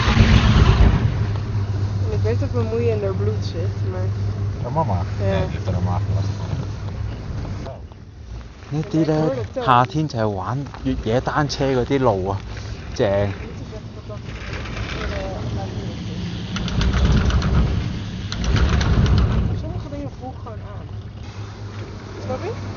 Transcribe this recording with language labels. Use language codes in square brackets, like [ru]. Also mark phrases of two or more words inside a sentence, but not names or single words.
[nl] En ik weet dat bemoeien in haar bloed zit, maar... [it] La mamma? [nl] Ja. [it] Io te la macchina. [yue] 呢啲咧夏天就係玩越野單車嗰啲路啊，正。 [nl] Sommige dingen voel ik gewoon aan. Snap je?